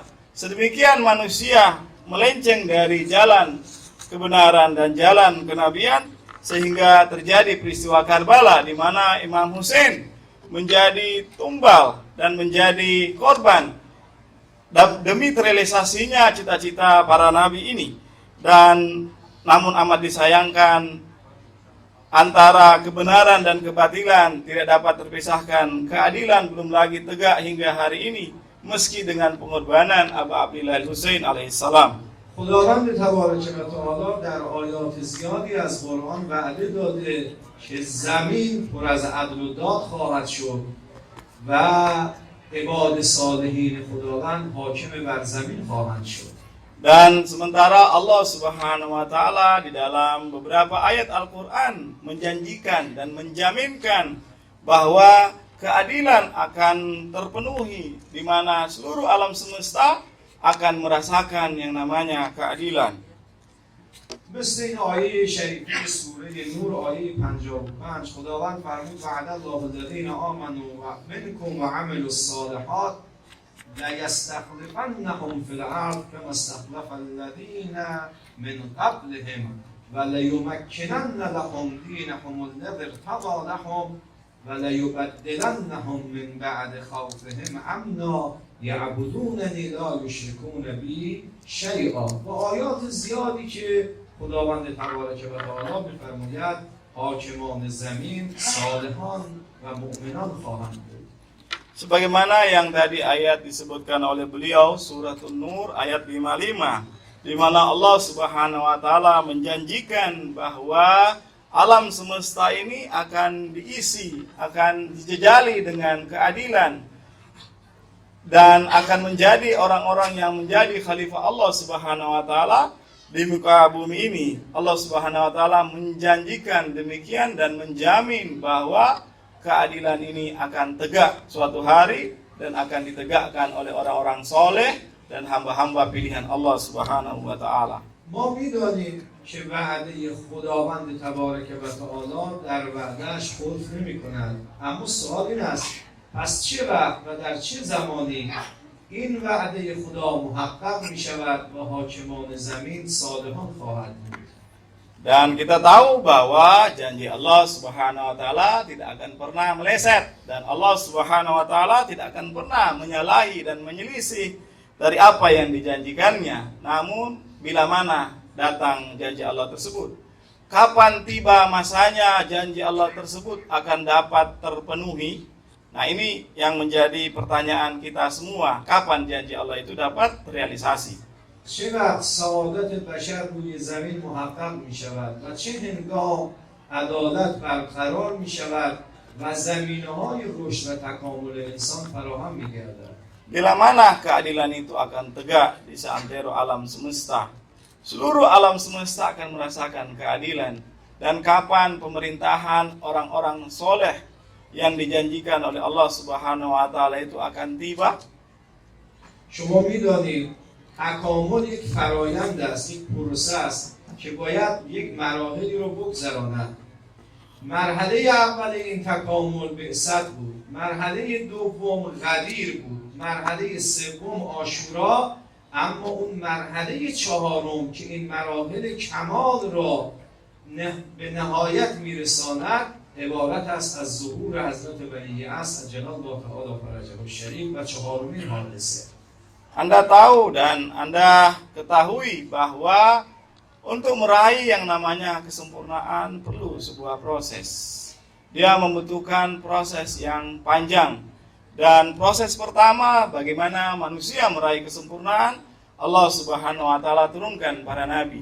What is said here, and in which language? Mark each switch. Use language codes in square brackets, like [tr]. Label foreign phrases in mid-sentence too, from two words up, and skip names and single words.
[id] Sedemikian manusia melenceng dari jalan kebenaran dan jalan kenabian sehingga terjadi peristiwa Karbala di mana Imam Husain menjadi tumbal dan menjadi korban demi terrealisasinya cita-cita para nabi ini. Dan namun amat disayangkan antara kebenaran dan kebatilan tidak dapat terpisahkan. Keadilan belum lagi tegak hingga hari ini meski dengan pengorbanan Abu Abdillah al-Husain alaihissalam. [fa] خداوند [ar] تبارک و تعالی [fa] در آیات زیادی از قرآن وعده داده که زمین پر از عدل و داد خواهد شد و عباد صالحین خداوند حاکم بر زمین خواهند شد. [id] Dan sementara Allah [ar] سبحانه و تعالى [id] di dalam beberapa ayat Al-Qur'an menjanjikan dan menjaminkan bahwa keadilan akan terpenuhi di mana seluruh alam semesta akan merasakan yang namanya keadilan. [fa] مثل این آیه شریفه سوره نور آیه 55 خداوند فرمود [ar] وعد الله الذین آمنوا منکم وعملوا الصالحات لیستخلفنهم فی الارض کما استخلف الذین من قبلهم ولیمکنن لهم دینهم الذی ارتضی لهم ولیبدلنهم من بعد خوفهم امنا یعبدوننی لا یشرکون بی شیئا. [fa] و آیات زیادی که خداوند [ar] تبارک و تعالی [fa] می‌فرماید حاکمان زمین صالحان و مؤمنان خواهند بود. [id] Sebagaimana yang tadi ayat disebutkan oleh beliau suratul Nur ayat 55 di mana Allah [ar] سبحانه و تعالى [id] menjanjikan bahwa alam semesta ini akan diisi, akan dijejali dengan keadilan, dan akan menjadi orang-orang yang menjadi khalifah Allah [ar] سبحانه و تعالى [id] di muka bumi ini. Allah [ar] سبحانه و تعالى [id] menjanjikan demikian dan menjamin bahwa keadilan ini akan tegak suatu hari dan akan ditegakkan oleh orang-orang soleh dan hamba-hamba pilihan Allah [ar] سبحانه و تعالى. [fa] ما می‌دانیم که وعده خداوند [ar] تبارک و تعالی [fa] در وعده‌اش خلف نمی‌کند، اما سوال این است پس چه وقت و در چه زمانی این وعده خدا محقق می‌شود و حاکمان زمین صالحان خواهد بود؟ [id] Dan kita tahu bahwa janji Allah [ar] سبحانه و تعالى [id] tidak akan pernah meleset, dan Allah [ar] سبحانه و تعالى [id] tidak akan pernah menyalahi dan menyelisih dari apa yang dijanjikannya. Namun bila mana datang janji Allah tersebut, kapan tiba masanya janji Allah tersebut akan dapat terpenuhi? Nah, ini yang menjadi pertanyaan kita semua. Kapan janji Allah itu dapat terrealisasi? [fa] چه وقت سعادت بشر روی زمین محقق می شود و چه هنگام عدالت برقرار می شود و زمینه های رشد و تکامل انسان فراهم می گردد؟ [id] Bila mana keadilan itu akan tegak di seantero alam semesta? Seluruh alam semesta akan merasakan keadilan. Dan kapan pemerintahan orang-orang soleh yang dijanjikan oleh Allah [ar] سبحانه و تعالى [id] itu akan tiba? [fa] شما می‌دانید تکامل یک فرایند است، یک پروسه است که باید یک مراحلی رو بگذراند. مرحله اول این تکامل بعثت بود، مرحله دوم غدیر بود، مرحله سوم عاشورا، اما اون مرحله چهارم که این مراحل کمال را به نهایت میرساند عبارت است از ظهور حضرت ولی عصر [ar] جلال الله تعالی فرجه الشریف [fa] و چهارمین حادثه. [id] Anda tahu dan Anda ketahui bahwa untuk meraih yang namanya kesempurnaan perlu sebuah proses. Dia membutuhkan proses yang panjang. Dan proses pertama bagaimana manusia meraih kesempurnaan, Allah [ar] سبحانه و تعالى [id] turunkan para nabi.